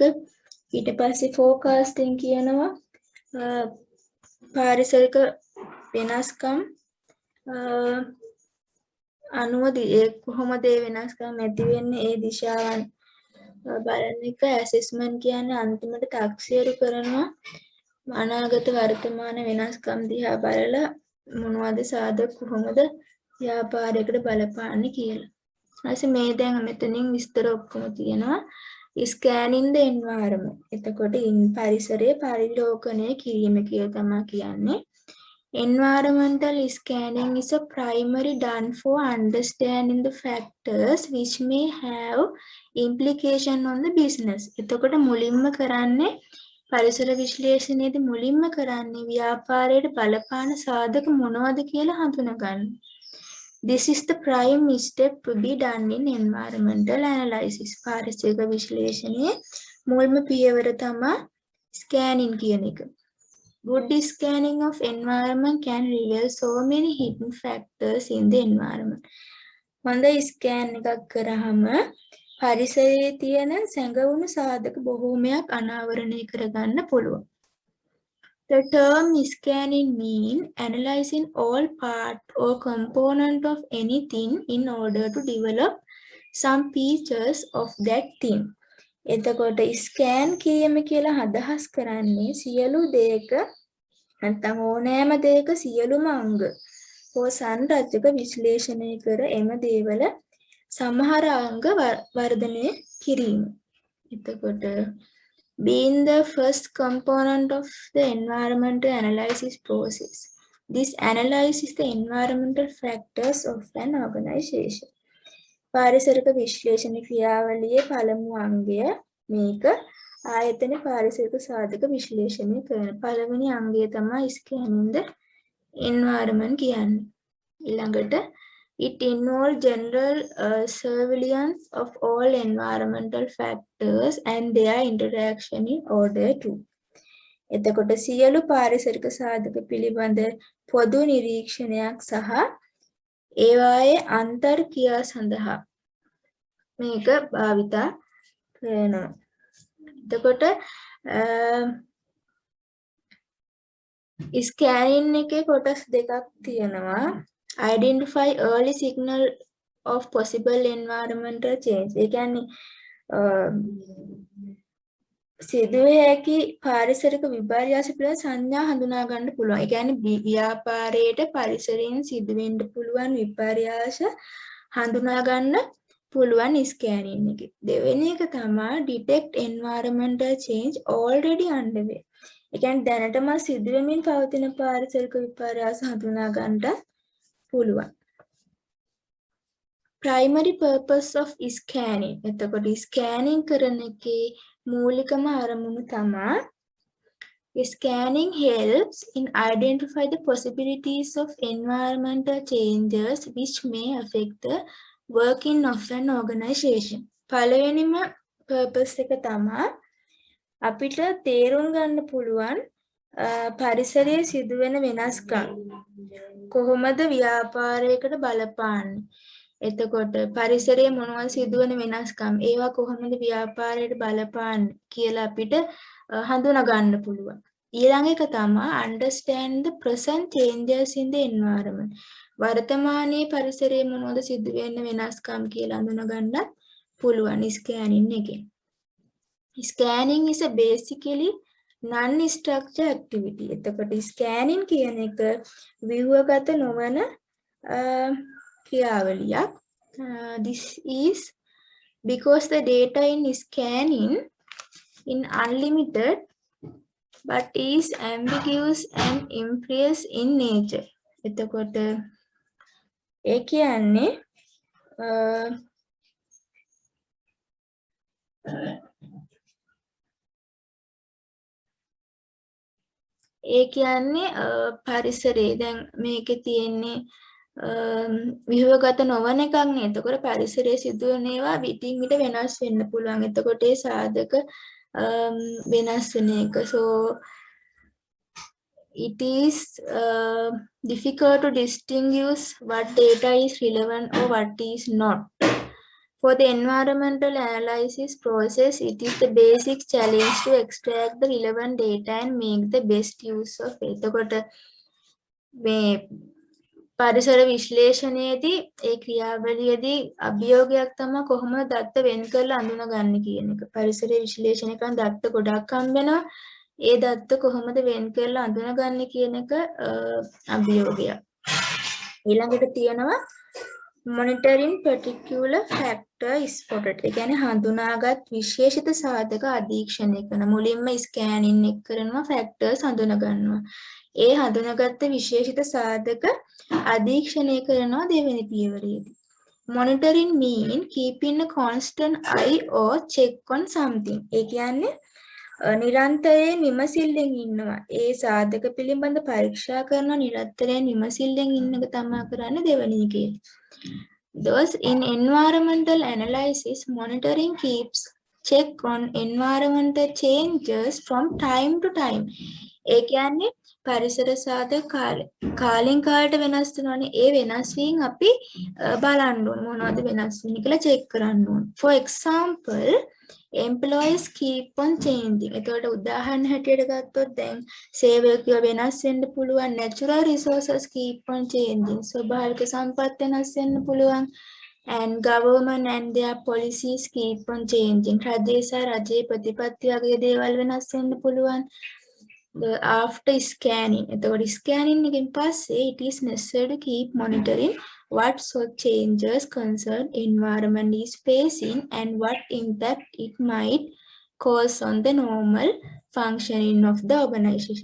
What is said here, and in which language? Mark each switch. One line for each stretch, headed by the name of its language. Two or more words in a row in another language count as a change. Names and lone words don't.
Sinhala: ඊට පස්සේ ෆෝකාස්ටිං කියනවා පාරිසරික වෙනස්කම් අනුව කොහොමද ඒ වෙනස්කම් ඇති වෙන්නේ ඒ දිශාවන් බලන එක. ඇසෙස්මන්ට් කියන්නේ අන්තිමට තක්සේරු කරනවා අනාගත වර්තමාන වෙනස්කම් දිහා බලලා මොනවද සාධක කොහොමද ව්‍යාපාරයකට බලපාන්නේ කියලා. ඊට මේ දැන් මෙතනින් විස්තර ඔක්කොම තියෙනවා.
English: scanning the environment.
Sinhala: එතකොට පරිසරයේ පරිලෝකනය කිරීම කියලා තමයි කියන්නේ.
English: Environmental scanning is a primary done for understanding the factors which may have implication on the business.
Sinhala: එතකොට මුලින්ම කරන්නේ පරිසර විශ්ලේෂණයේදී මුලින්ම කරන්නේ ව්‍යාපාරයට බලපාන සාධක මොනවද කියලා හඳුනා ගන්න.
English: This is the prime step to be done in environmental analysis.
Sinhala: පාරිසරික විශ්ලේෂණයේ මුල්ම පියවර තමයි scanning කියන එක.
English: Good scanning of environment can reveal so many hidden factors in the environment.
Sinhala: හොඳ scan එකක් කරාම පරිසරයේ තියෙන සැඟවුණු සාධක බොහෝමයක් අනාවරණය කරගන්න පුළුවන්.
English: The term scanning means analyzing all part or component of anything in order to develop some features of that thing.
Sinhala: එතකොට ස්කෑන් කිරීම කියලා අදහස් කරන්නේ සියලු දෙයක නැත්නම් ඕනෑම දෙයක සියලුම අංග හෝ සංරචක විශ්ලේෂණය කර එම දේවල සමහර අංග වර්ධනය කිරීම.
English: එතකොට being the first component of the environmental analysis process. This analyzes the environmental factors of an organization.
Sinhala: පාරිසරික විශ්ලේෂණ ක්‍රියාවලියේ පළමු අංගය මේක ආයතන පාරිසරික සාධක විශ්ලේෂණය කරන පළවෙනි අංගය තමයි
English: scanning the environment
Sinhala: කියන්නේ.
English: ඊළඟට it involves general surveillance of all environmental factors and their interaction in order to.
Sinhala: එතකොට සියලු පාරිසරික සාධක පිළිබඳ පොදු නිරීක්ෂණයක් සහ ඒවායේ අන්තර් ක්‍රියා සඳහා මේක භාවිතා කරනවා. එතකොට ස්කෑනින් එකේ කොටස් දෙකක් තියෙනවා.
English: identify early signal of possible environmental change.
Sinhala: ඒ කියන්නේ සිදුවේ හැකි පාරිසරික විපර්යාස පිළිබඳ සංඥා හඳුනා ගන්න පුළුවන්. ඒ කියන්නේ ව්‍යාපාරයේට පරිසරයෙන් සිදුවෙන්න පුළුවන් විපර්යාස හඳුනා ගන්න පුළුවන් ස්කෑනින් එකේ. දෙවෙනි එක තමයි
English: detect environmental change already underway.
Sinhala: ඒ කියන්නේ දැනටම සිදුවෙමින් පවතින පාරිසරික විපර්යාස හඳුනා ගන්නට පුළුවන්.
English: primary purpose of scanning.
Sinhala: එතකොට scanning කරන එකේ මූලිකම අරමුණ තමයි
English: scanning helps in identify the possibilities of environmental changes which may affect the working of an organization.
Sinhala: පළවෙනිම purpose එක තමයි අපිට තේරුම් ගන්න පුළුවන් පරිසරයේ සිදුවෙන වෙනස්කම් කොහොමද ව්‍යාපාරයකට බලපාන්නේ. එතකොට පරිසරයේ මොනවද සිදුවන වෙනස්කම් ඒවා කොහොමද ව්‍යාපාරයට බලපාන්නේ කියලා අපිට හඳුනා ගන්න පුළුවන්. ඊළඟ එක තමයි
English: understand the present changes in the environment.
Sinhala: වර්තමානයේ පරිසරයේ මොනවද සිදුවෙන වෙනස්කම් කියලා හඳුනා ගන්නත් පුළුවන් ස්කෑනින් එකෙන්.
English: Scanning is a basically non-structured activity.
Sinhala: එතකොට scanning කියන එක ව්‍යුහගත නොවන ක්‍රියාවලියක්.
English: This is because the data in scanning in unlimited but is ambiguous and imprecise in nature.
Sinhala: එතකොට ඒ කියන්නේ පරිසරයේ දැන් මේකේ තියෙන්නේ විහවගත නොවන එකක් නේ. එතකොට පරිසරයේ සිදුවන ඒවා විටින් විට වෙනස් වෙන්න පුළුවන්. එතකොට ඒ සාධක වෙනස් වෙන එක.
English: So it is difficult to distinguish what data is relevant or what is not. For the environmental analysis process, it is the basic challenge to extract the relevant data and make the best use of it.
Sinhala: එතකොට මේ පරිසර විශ්ලේෂණයේදී ඒ ක්‍රියාවලියේදී අභියෝගයක් තමයි කොහොමද දත්ත වෙන් කරලා අඳුනගන්නේ කියන එක. පරිසර විශ්ලේෂණය කරන දත්ත ගොඩක් හම්බ වෙනවා. ඒ දත්ත කොහොමද වෙන් කරලා අඳුනගන්නේ කියන එක අභියෝගයක්. ඊළඟට තියෙනවා
English: monitoring particular factor spotted.
Sinhala: ඒ කියන්නේ හඳුනාගත් විශේෂිත සාධක අධීක්ෂණය කරන. මුලින්ම ස්කෑනින් එක කරනවා ෆැක්ටර්ස් හඳුනා ගන්නවා. ඒ හඳුනාගත්ත විශේෂිත සාධක අධීක්ෂණය කරනවා දෙවෙනි පියවරේදී.
English: Monitoring mean keeping a constant eye or check on something.
Sinhala: ඒ කියන්නේ නිරන්තරයෙන් විමසිල්ලෙන් ඉන්නවා. ඒ සාධක පිළිබඳ පරීක්ෂා කරන නිරන්තරයෙන් විමසිල්ලෙන් ඉන්න එක තමයි කරන්නේ දෙවෙනි එකේ.
English: Thus, in environmental analysis, monitoring keeps check on environmental changes from time to time.
Sinhala: ඒ කියන්නේ පරිසර සාධක කාලෙන් කාලට වෙනස් වෙනවානේ. ඒ වෙනස් වීම අපි බලන්න ඕන මොනවද වෙනස් වෙන්නේ කියලා check කරන්න ඕන.
English: For example, employees keep on changing.
Sinhala: එතකොට උදාහරණ හැටියට ගත්තොත් දැන් සේවකයෝ වෙනස් වෙන්න පුළුවන්.
English: Natural resources keep on changing.
Sinhala: ස්වභාවික සම්පත් වෙනස් වෙන්න පුළුවන්.
English: And government and their policies keep on changing.
Sinhala: රජයේ සහ රජයේ ප්‍රතිපත්ති වගේ දේවල් වෙනස් වෙන්න පුළුවන්.
English: After scanning.
Sinhala: එතකොට scanning එකෙන් පස්සේ
English: it is necessary to keep monitoring what sort changes concern environment is facing and what impact it might cause on the normal functioning of the organization.